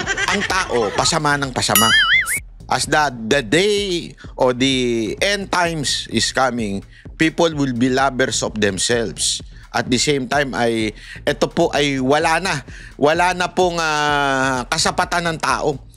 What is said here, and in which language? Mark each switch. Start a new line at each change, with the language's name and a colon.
Filipino: Ang tao, pasama ng pasama.
English: As the day or the end times is coming, people will be lovers of themselves. At the same time
Filipino: ito po ay wala na pong kasapatan ng tao.